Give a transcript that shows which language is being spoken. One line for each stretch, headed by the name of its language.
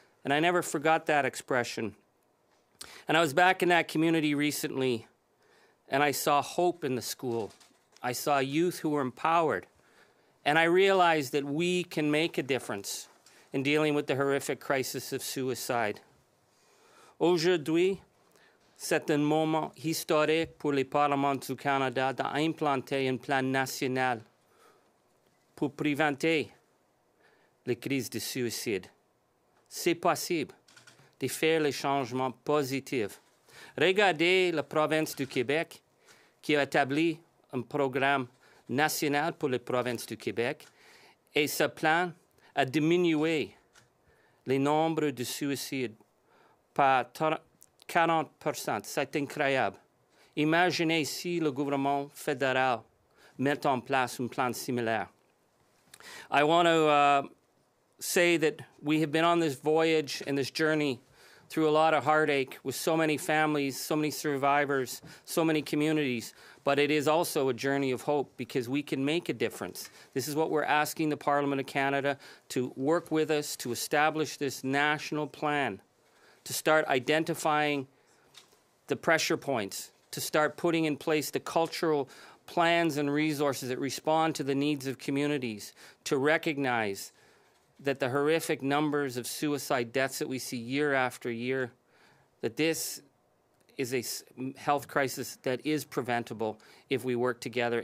English: And I never forgot that expression. And I was back in that community recently, and I saw hope in the school. I saw youth who were empowered. And I realized that we can make a difference in dealing with the horrific crisis of suicide.
French: Aujourd'hui, c'est un moment historique pour les parlements du Canada d'implanter un plan national pour prévenir les crises de suicide. C'est possible de faire les changements positifs. Regardez la province du Québec qui a établi un programme national pour les provinces du Québec et ce plan a diminué le nombre de suicides par 40%. C'est incroyable. Imaginez si le gouvernement fédéral met en place un plan similaire.
English: I want to say that we have been on this voyage and this journey through a lot of heartache with so many families, so many survivors, so many communities. But it is also a journey of hope because we can make a difference. This is what we're asking the Parliament of Canada to work with us to establish this national plan, to start identifying the pressure points, to start putting in place the cultural plans and resources that respond to the needs of communities, to recognize that the horrific numbers of suicide deaths that we see year after year, that this is a health crisis that is preventable if we work together.